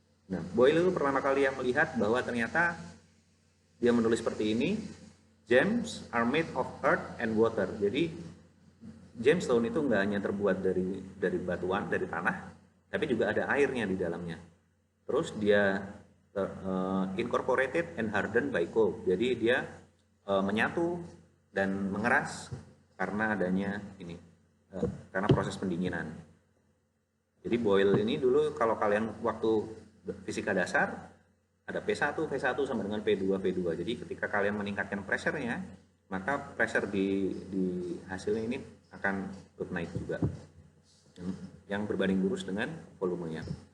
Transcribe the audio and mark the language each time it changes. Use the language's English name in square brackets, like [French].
[Indonesian] Nah, Boyle itu pertama kali yang melihat bahwa ternyata dia menulis seperti ini, [English] gems are made of earth and water. [Indonesian] Jadi gemstone itu nggak hanya terbuat dari batuan, dari tanah, tapi juga ada airnya di dalamnya. Terus dia [English] incorporated and hardened by cold. [Indonesian] Jadi dia menyatu dan mengeras karena adanya ini, karena proses pendinginan. Jadi Boyle ini dulu kalau kalian waktu fisika dasar ada P1, V1 sama dengan P2, V2. Jadi ketika kalian meningkatkan pressure-nya, maka pressure di hasilnya ini akan ikut naik juga, yang berbanding lurus dengan volumenya.